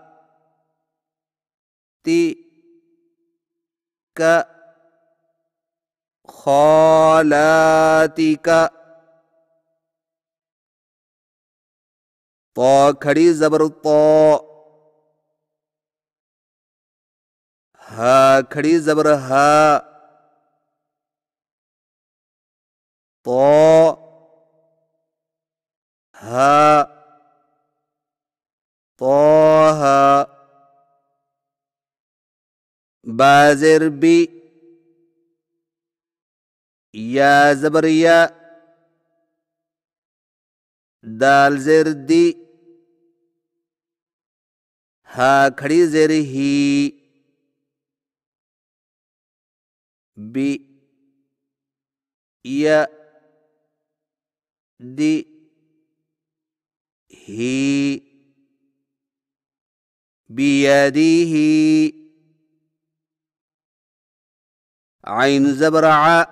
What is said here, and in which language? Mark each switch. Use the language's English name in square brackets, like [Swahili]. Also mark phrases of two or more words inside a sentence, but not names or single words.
[Urdu] تی کا، خالاتک، طا کھڑی زبر طا، ہا کھڑی زبر ہا، طا ہا، طه، با زیر بی، یا زبر یا، دال زیر دی، ہا کھڑی زیر ہی، بی یا دی، ہی، بیدیہ، عین زبر ع،